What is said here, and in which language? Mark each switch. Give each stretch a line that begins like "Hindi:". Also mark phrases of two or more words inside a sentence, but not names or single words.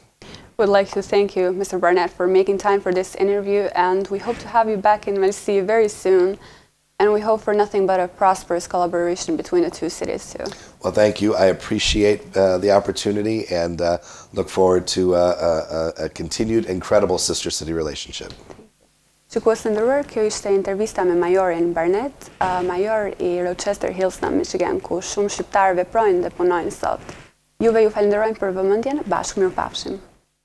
English: Would like to thank you, Mr. Barnett, for making time for this interview, and we hope to have you back in Melsi very soon, and we hope for nothing but a prosperous collaboration between the two cities too. Well, thank you. I appreciate the opportunity, and look forward to a continued incredible sister city relationship.
Albanian: Shikues të nderuar, kjo ishte intervista me majorin Barnett, major I Rochester Hills në Michigan, ku shumë shqiptarë veprojnë dhe punojnë sot. Juve ju falenderojmë për vëmendjen, bashkë mirupafshim.